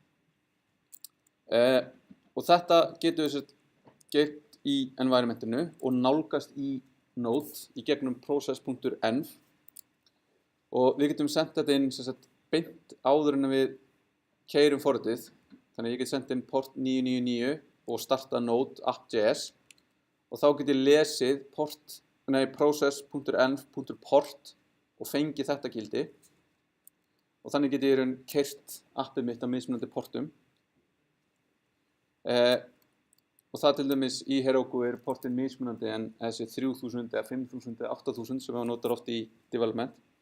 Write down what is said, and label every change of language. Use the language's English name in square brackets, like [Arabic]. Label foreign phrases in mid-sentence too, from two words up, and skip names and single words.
[Icelandic] Og þetta getum við gert í environmentinu og nálgast í Node í gegnum process.env og við getum sendt þetta inn beint áður en við keyrum forritið. Þannig að ég get sendt inn port 999 og starta Node app.js og þá get ég lesið process.env.port og fengið þetta gildi og þannig get ég keyrt appið mitt á mismunandi portum. Og það til dæmis í Heroku portin mismunandi en þessi 3000 eða 5000 eða 8000 sem við notar oft í development.